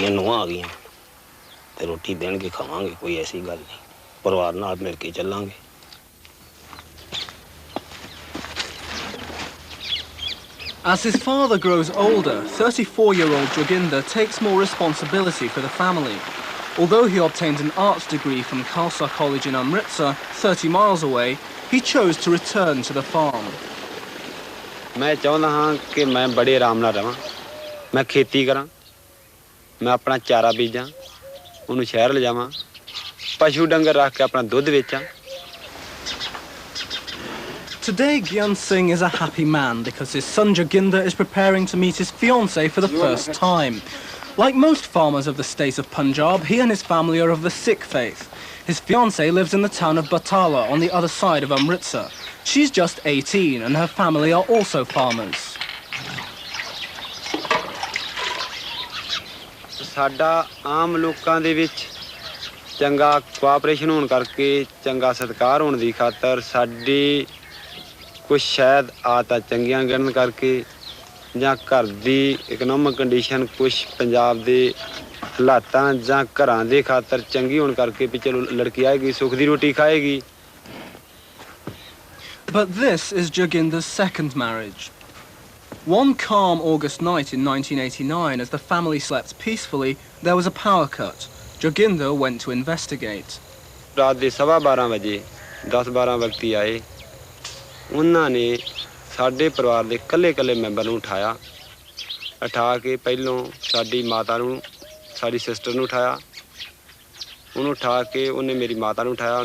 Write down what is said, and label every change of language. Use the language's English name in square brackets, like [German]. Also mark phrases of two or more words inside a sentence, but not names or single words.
[English] As his father grows older, 34-year-old Joginder takes more responsibility for the family. Although he obtained an arts degree from Khalsa College in Amritsar, 30 miles away, he chose to return to the farm. [Punjabi] ਮੈਂ ਚਾਹੁੰਦਾ ਹਾਂ ਕਿ ਮੈਂ ਬੜੇ ਆਰਾਮ ਨਾਲ ਰਹਾਂ ਮੈਂ ਖੇਤੀ ਕਰਾਂ ਮੈਂ ਆਪਣਾ ਚਾਰਾ ਬੀਜਾਂ ਉਹਨੂੰ ਸ਼ਹਿਰ ਲਿਜਾਵਾਂ ਪਸ਼ੂ ਡੰਗਰ ਰੱਖ ਕੇ ਆਪਣਾ ਦੁੱਧ ਵੇਚਾਂ. [English] Today, Gyan Singh is a happy man because his son Joginder is preparing to meet his fiancée for the first time. Like most farmers of the state of Punjab, he and his family are of the Sikh faith. His fiancée lives in the town of Batala on the other side of Amritsar. She's just 18 and her family are also farmers. [Punjabi] ਸਾਡਾ ਆਮ ਲੋਕਾਂ ਦੇ ਵਿੱਚ ਚੰਗਾ ਕੋਆਪਰੇਸ਼ਨ ਹੋਣ ਕਰਕੇ ਚੰਗਾ ਸਤਿਕਾਰ ਹੋਣ ਦੀ ਖਾਤਰ ਸਾਡੀ ਕੁਝ ਸ਼ਾਇਦ ਆਦਤਾਂ ਚੰਗੀਆਂ ਗਣਨ ਕਰਕੇ ਜਾਂ ਘਰ ਦੀ [English] economic condition [Punjabi] ਕੁਝ ਪੰਜਾਬ ਦੇ ਹਾਲਾਤਾਂ ਜਾਂ ਘਰਾਂ ਦੇ ਖਾਤਰ ਚੰਗੀ ਹੋਣ ਕਰਕੇ ਵੀ ਚਲੋ ਲੜਕੀ ਆਏਗੀ ਸੁੱਖ ਦੀ ਰੋਟੀ ਖਾਏਗੀ. [English] But this is Joginder's second marriage. One calm August night in 1989, as the family slept peacefully, there was a power cut. Joginder went to investigate. [Punjabi] ਰਾਤ ਦੇ 12:15 ਵਜੇ 10-12 ਵਿਅਕਤੀ ਆਏ. ਉਹਨਾਂ ਨੇ ਸਾਡੇ ਪਰਿਵਾਰ ਦੇ ਕੱਲੇ-ਕੱਲੇ ਮੈਂਬਰ ਨੂੰ ਉਠਾ ਕੇ ਪਹਿਲੋਂ ਸਾਡੀ ਮਾਤਾ ਨੂੰ ਸਾਡੀ ਸਿਸਟਰ ਨੂੰ ਉਠਾਇਆ. ਉਹਨੂੰ ਉਠਾ ਕੇ ਉਹਨੇ ਮੇਰੀ ਮਾਤਾ ਨੂੰ ਉਠਾਇਆ.